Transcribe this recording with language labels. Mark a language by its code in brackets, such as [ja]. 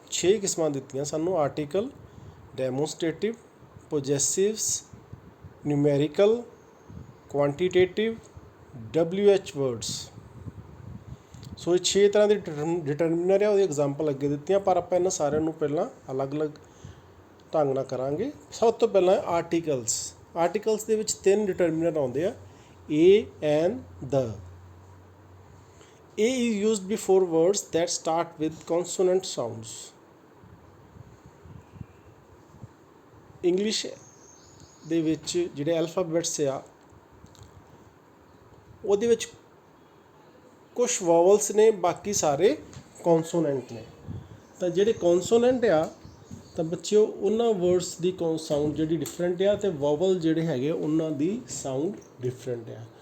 [pa] 6 ਕਿਸਮਾਂ ਦਿੱਤੀਆਂ ਸਾਨੂੰ। Article, ਡੈਮੋਨਸਟ੍ਰੇਟਿਵ, ਪੋਜੈਸਿਵਸ, numerical, quantitative, WH words. ਸੋ ਇਹ 6 ਤਰ੍ਹਾਂ ਦੇ ਡਿਟਰਮੀਨਰ ਆ। ਉਹਦੀ ਐਗਜ਼ਾਮਪਲ ਅੱਗੇ ਦਿੱਤੀਆਂ, ਪਰ ਆਪਾਂ ਇਹਨਾਂ ਸਾਰਿਆਂ ਨੂੰ ਪਹਿਲਾਂ ਅਲੱਗ ਅਲੱਗ ਢੰਗ ਨਾਲ ਕਰਾਂਗੇ। ਸਭ ਤੋਂ ਪਹਿਲਾਂ ਆਰਟੀਕਲਸ। ਆਰਟੀਕਲਸ ਦੇ ਵਿੱਚ 3 ਡਿਟਰਮੀਨਰ ਆਉਂਦੇ ਆ, ਏ, ਐਨ, ਦ। [en] A is used before words that start with consonant sounds. [pa] English ਦੇ ਵਿੱਚ ਜਿਹੜੇ ਐਲਫਾਬੈਟਸ ਆ ਉਹਦੇ ਵਿੱਚ ਕੁਛ ਵਾਵਲਸ ਨੇ, ਬਾਕੀ ਸਾਰੇ ਕੌਨਸੋਨੈਂਟ ਨੇ। ਤਾਂ ਜਿਹੜੇ ਕੌਨਸੋਨੈਂਟ ਆ ਤਾਂ ਬੱਚਿਓ ਉਹਨਾਂ ਵਰਡਸ ਦੀ ਸਾਊਂਡ ਜਿਹੜੀ ਡਿਫਰੈਂਟ ਆ, ਅਤੇ ਵਾਵਲ ਜਿਹੜੇ ਹੈਗੇ ਉਹਨਾਂ ਦੀ ਸਾਊਂਡ ਡਿਫਰੈਂਟ ਆ।